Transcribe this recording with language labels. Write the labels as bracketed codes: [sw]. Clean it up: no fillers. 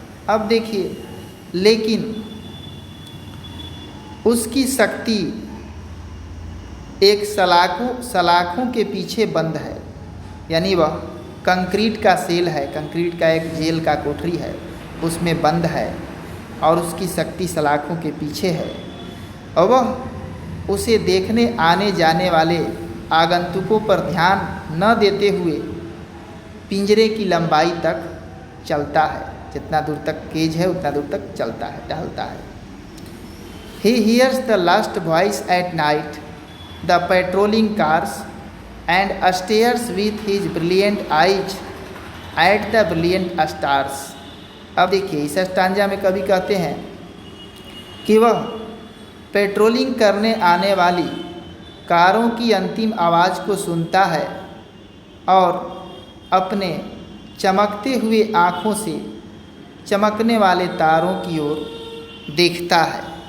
[hi] अब देखिए, लेकिन उसकी शक्ति एक सलाखों के पीछे बंद है, यानी वह कंक्रीट का सेल है, कंक्रीट का एक जेल का कोठरी है, उसमें बंद है और उसकी शक्ति सलाखों के पीछे है और वह उसे देखने आने जाने वाले आगंतुकों पर ध्यान न देते हुए पिंजरे की लंबाई तक चलता है, जितना दूर तक केज है उतना दूर तक चलता है, टहलता है। [en] He hears the last voice at night, the patrolling cars, and stares with his brilliant eyes at the brilliant stars। [hi] अब देखिए इस स्टांजा में कवि कहते हैं कि वह पेट्रोलिंग करने आने वाली कारों की अंतिम आवाज़ को सुनता है और अपने चमकते हुए आँखों से चमकने वाले तारों की ओर देखता है।